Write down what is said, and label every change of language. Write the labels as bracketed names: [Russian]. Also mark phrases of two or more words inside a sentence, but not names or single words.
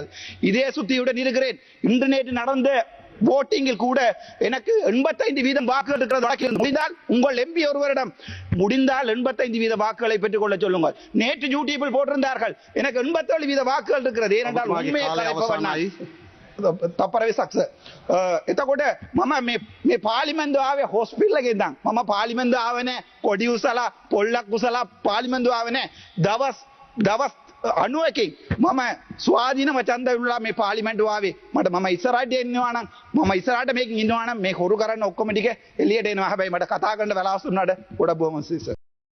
[Tamil] இதே சுத்தியுடன் இருக்கிறேன். இன்று நேற்று நடந்த voting கூட எனக்கு 85% வாக்குகள் இருக்கிறது. முடிந்தால் உங்கள் எம்பி ஒருவரிடம் முடிந்தால் 85% வாக்குகளை பெற்றுக் கொள்ள சொல்லுங்கள். நேற்று யூடியூபில் போட்டிருந்தார்கள் எனக்கு 87% வாக்குகள் இருக்கிறது. ஏனென்றால் உண்மையை கலைப்பவர் நான். [Sinhala] තපරවේ සක්ස එතකොට මම මේ පාර්ලිමේන්තුව ආවේ හොස්පිටල් එකේ ඉඳන් මම පාර්ලිමේන්තුව ආවේ නැහැ කොඩි උසලා පොල්ලක් උසලා පාර්ලිමේන්තුව ආවේ නැහැ දවස් 91කින් මම ස්වාධීනව ඡන්ද විරුලා මේ පාර්ලිමේන්තුව ආවේ මම ඉස්සරහට එන්නවා නම් මම ඉස්සරහට මේකෙන් ඉන්නවා නම් මේ හොරු කරන්න ඔක්කොම ටික එළියට එනවා හැබැයි මට කතා කරන්න වෙලාවක් දුන්නාට ගොඩක් බොහොම සිස